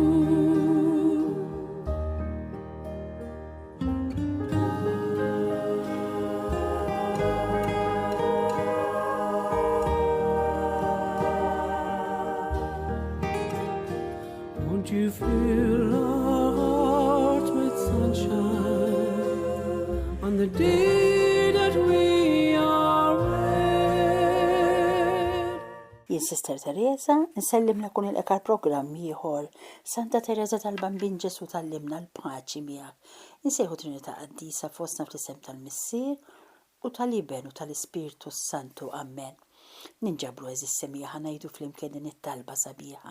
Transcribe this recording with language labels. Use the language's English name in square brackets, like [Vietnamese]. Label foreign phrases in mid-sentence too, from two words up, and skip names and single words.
[English] Won't you fill our hearts with sunshine on the day that we are wed? [Maltese] Jien Sister Teresa, nsellim lakun il-ekar program ieħor Santa Teresa tal-Bambin Ġesu tallimna l-paċi miegħek. Insejħu Trinità Qaddisa fostna fl-isem tal-Missier u tal-Iben u tal-Ispiritu Santu. Amen. Ninġabru eżis semija ngħidu flimkien din it-talba sabiħa.